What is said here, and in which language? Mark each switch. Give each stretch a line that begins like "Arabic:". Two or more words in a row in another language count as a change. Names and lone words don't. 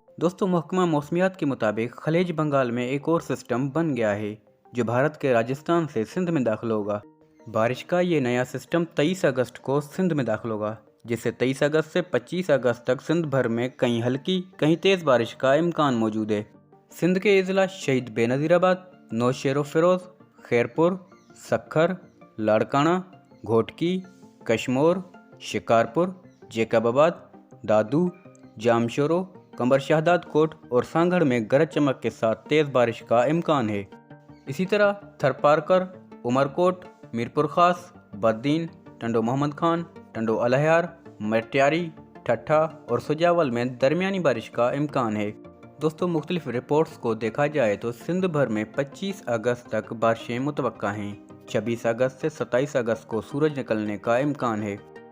Urdu: دوستو، محکمہ موسمیات کے مطابق خلیج بنگال میں ایک اور سسٹم بن گیا ہے جو بھارت کے راجستھان سے سندھ میں داخل ہوگا. بارش کا یہ نیا سسٹم 23 اگست کو سندھ میں داخل ہوگا، جس سے 23 اگست سے 25 اگست تک سندھ بھر میں کہیں ہلکی کہیں تیز بارش کا امکان موجود ہے. سندھ کے اضلاع شہید بینظیرآباد، نوشہرو فیروز، خیرپور، سکھر، لاڑکانہ، گھوٹکی، کشمور، شکارپور، جیکب آباد، دادو، جامشورو، قمبر شہدادکوٹ اور سانگھڑ میں گرج چمک کے ساتھ تیز بارش کا امکان ہے. اسی طرح تھرپارکر، عمرکوٹ، میرپور خاص، بدین، ٹنڈو محمد خان، ٹنڈو الہیار، مٹیاری, ٹھٹھہ اور سجاول میں درمیانی بارش کا امکان ہے. دوستو، مختلف رپورٹس کو دیکھا جائے تو سندھ بھر میں 25 اگست تک بارشیں متوقع ہیں. 26 اگست سے 27 اگست کو سورج نکلنے کا امکان ہے.